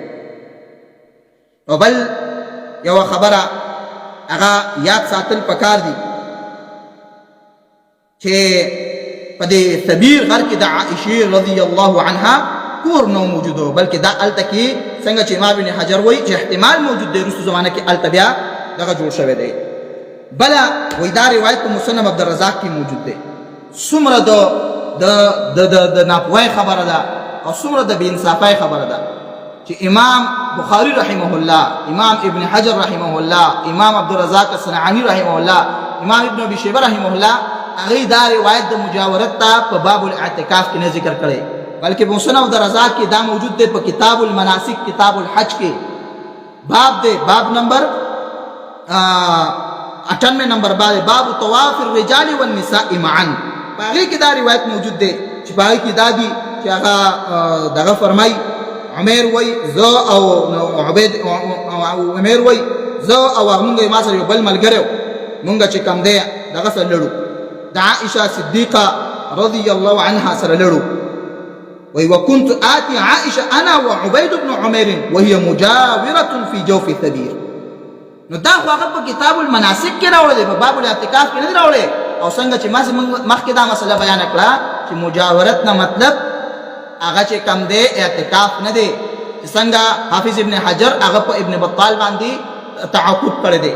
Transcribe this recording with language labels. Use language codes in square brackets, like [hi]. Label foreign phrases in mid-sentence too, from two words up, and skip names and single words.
[ps] او بل یو خبره هغه یاد ساتل پکار دي چې په دې سبیر غر کې د عائشه رضی الله عنها کور نو موجودو، بلکې دا الته کې څنګه چې امام ابن حجر وایي چې احتمال موجود دی وروستو زمانه کې الته بیا دغه جوړ شوی دی. بله وایي دا روایت په مسند عبدالرزاق کې موجود دی. څومره د ناپوهۍ خبره ده او څومره د بې انصافۍ خبره ده چې امام بخاری رحمه الله، امام ابن حجر رحمه الله، امام عبدالرزاق الصنعاني رحمه الله، امام ابن ابي شيبه رحمه الله هغه دا روایت د مجاورت ته په باب الاعتکاف کې نه ذکر کړي، بلکې په مسند عبدالرزاق کې دا موجود دی په کتاب المناسک کتاب الحج کې باب دی، باب نمبر 98 نمبر [ar] باب طواف الرجال والنساء معا. [ps] په هغې کې دا روایت موجود دی چې په هغې کې دا دي چې هغه دغه فرمایي عمر وای زه او عبید عمر وای زه او موږ ما سره یو بل ملګری موږ چې کم دی دغه سره لړو، د عائشه صدیقه رضی الله عنها سره لړو. [ar] وای وكنت آتي عائشه انا وعبيد بن عمر وهي مجاوره في جوف ثبير. [ps] نو دا خو هغه په کتاب المناسک کې راوړی دی، په باب الاعتکاف کې نه دی راوړی. او څنګه چې مخکې دا مسله بیان کړه چې مجاورت نه مطلب هغه چې کم دی اعتکاف نه دی، څنګه حافظ ابن حجر هغه په ابن بطال باندې تعقب کړی دی.